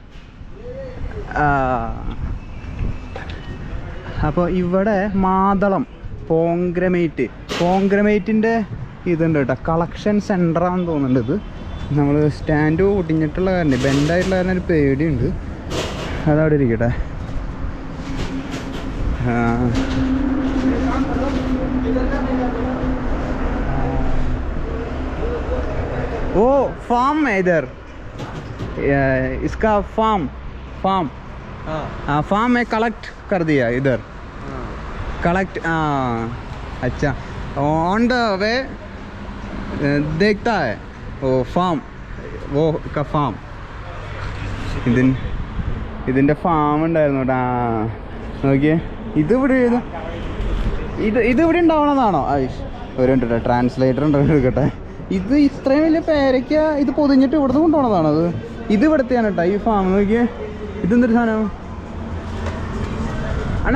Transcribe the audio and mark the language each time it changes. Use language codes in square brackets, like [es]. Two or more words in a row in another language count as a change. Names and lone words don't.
[ml] അപ്പോൾ ഇവിടെ മാതളം പോങ്ഗ്രമേറ്റിൻ്റെ ഇതുണ്ട് കേട്ടോ. കളക്ഷൻ സെൻ്ററാണെന്ന് തോന്നുന്നുണ്ട് ഇത്. നമ്മൾ സ്റ്റാൻഡ് ഒടിഞ്ഞിട്ടുള്ള കാരണം, ബെൻഡായിട്ടുള്ള കാരണം ഒരു പേടിയുണ്ട്. അതവിടെ ഇരിക്കട്ടെ. [hi] ओ फार्म है इधर, इसका फार्म हाँ फार्म में कलेक्ट कर दिया इधर. कलेक्ट अच्छा [en] ऑन द वे [hi] देखता है वो फार्म, वो का फार्म. [ml] ഇതിൻ്റെ ഫാം ഉണ്ടായിരുന്നു കേട്ടോ. നോക്കിയേ, ഇതിവിടെ ഇതിവിടെ ഉണ്ടാവണമെന്നാണോ? ഒരു മിനിറ്റ്, ട്രാൻസ്ലേറ്റർ ഉണ്ടോ എടുക്കട്ടെ. ഇത് ഇത്രയും വലിയ പേരയ്ക്ക ഇത് പൊതിഞ്ഞിട്ട് ഇവിടുന്ന് കൊണ്ടുപോകണതാണോ? ഇത് ഇവിടുത്തെയാണ് കേട്ടോ ഈ ഫാം. നോക്കിയേ, ഇതെന്തൊരു സാധനം അണ്ണാ?